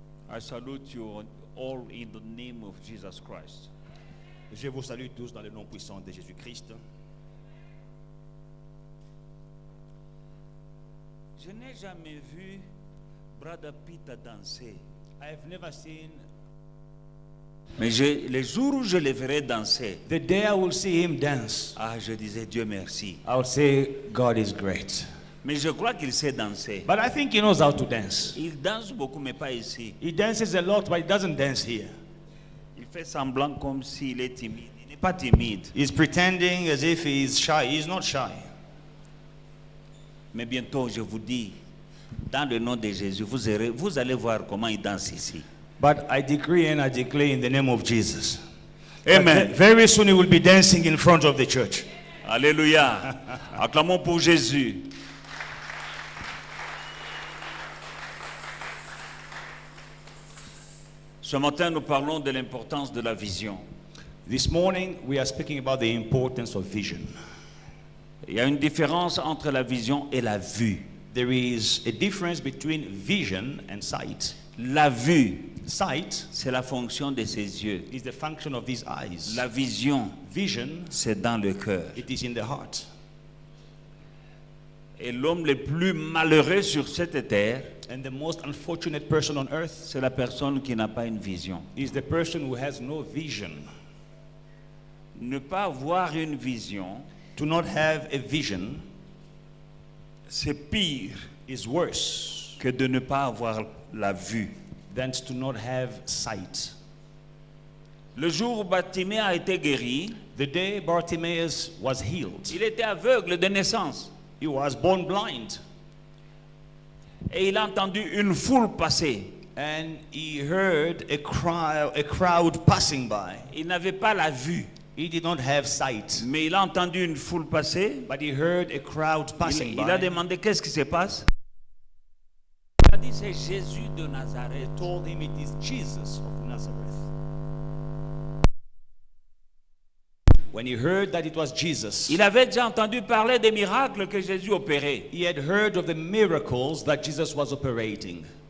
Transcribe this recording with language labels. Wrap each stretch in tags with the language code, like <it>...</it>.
<en>I salute you all in the name of Jesus Christ.</en> <fr>Je vous salue tous dans le nom puissant de Jésus-Christ. Je n'ai jamais vu Brother Peter danser.</fr> <en>I have never seen.</en> <fr>Mais les jours où je le verrai danser,</fr> <en>The day I will see him dance,</en> <fr>je disais Dieu merci.</fr> <en>I will say God is great.</en> <fr>Mais je crois qu'il sait danser.</fr> <en>But I think he knows how to dance.</en> <fr>Il danse beaucoup, mais pas ici.</fr> <en>He dances a lot, but he doesn't dance here.</en> <fr>Il fait semblant comme s'il est timide. Il n'est pas timide.</fr> <en>He's pretending as if he is shy. He's not shy.</en> <fr>Mais bientôt, je vous dis, dans le nom de Jésus, vous allez voir comment il danse ici.</fr> <en>But I decree and I declare in the name of Jesus. Amen. Very soon he will be dancing in front of the church.</en> <fr>Alléluia. Acclamons pour Jésus. Ce matin, nous parlons de l'importance de la vision.</fr> <en>This morning we are speaking about the importance of vision.</en> <fr>Il y a une différence entre la vision et la vue.</fr> <en>There is a difference between vision and sight.</en> <fr>La vue,</fr> <en>Sight</en> <fr>c'est la fonction de ses yeux.</fr> <en>is the function of these eyes.</en> <fr>La vision,</fr> <en>Vision,</en> <fr>c'est dans le cœur.</fr> <en>it is in the heart.</en> <fr>Et l'homme le plus malheureux sur cette terre,</fr> <en>And the most unfortunate person on earth</en> <fr>c'est la personne qui n'a pas une vision.</fr> <en>is the person who has no vision.</en> <fr>Ne pas avoir une vision,</fr> <en>To not have a vision</en> <fr>c'est pire</fr> <en>is worse</en> <fr>que de ne pas avoir la vue.</fr> <en>than to not have sight.</en> <fr>Le jour où Bartimée a été guéri,</fr> <en>The day Bartimaeus was healed,</en> <fr>il était aveugle de naissance.</fr> <en>he was born blind,</en> <fr>Et il a entendu une foule passer.</fr> <en>and he heard a crowd passing by.</en> <fr>Il n'avait pas la vue,</fr> <en>He did not have sight,</en> <fr>mais il a entendu une foule passer.</fr> <en>but he heard a crowd passing</en> <fr>Il a</fr> <en>by.</en> <fr>demandé qu'est-ce qui se passe. Il a dit c'est Jésus de Nazareth.</fr> <en>Told him it is Jesus of Nazareth. When he heard that it was Jesus,</en> <fr>Il avait déjà entendu parler des miracles que Jésus opérait.</fr> <en>he had heard of the miracles that Jesus was operating,</en>